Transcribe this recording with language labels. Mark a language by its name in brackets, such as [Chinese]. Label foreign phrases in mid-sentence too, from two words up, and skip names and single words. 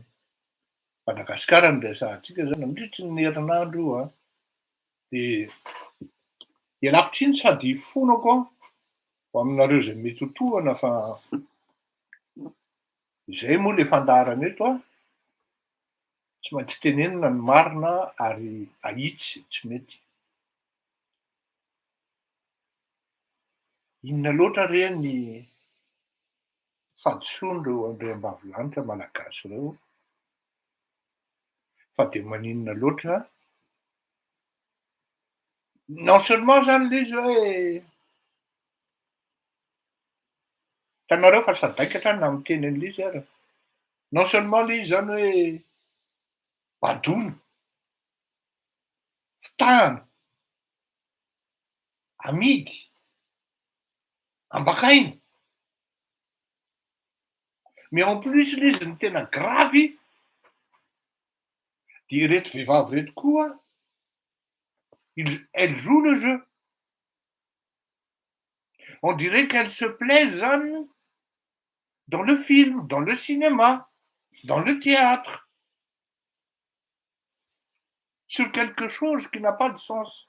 [Malagasy] Madagasikara no resahantsika zany nandritry ny herinandro io a, de ialako tsiny sady hifonako ho aminareo zay mety ho tohana fa zay moa le fandaharana eto a, tsy maintsy tenenina ny marina ary ahitsy tsy mety. Inona loatra re ny fahadisoan'ireo andriambavilanitra malagasy ireo fa de maninona loatra [French] non seulement [Malagasy] zany le izy hoe hitanareo fa sadaika hatrany na miteny an'le izy ara, [French] non seulement [Malagasy] le izy zany hoe badono, fitahana, amidy, ambakaina, [French] mais en plus [Malagasy] le izy ny tena gravy de reto vehivavy reto koa [French] elles jouent le jeu. On dirait qu'elles se plaisent zany dans le film, dans le cinéma, dans le théâtre, sur quelque chose qui n'a pas de sens.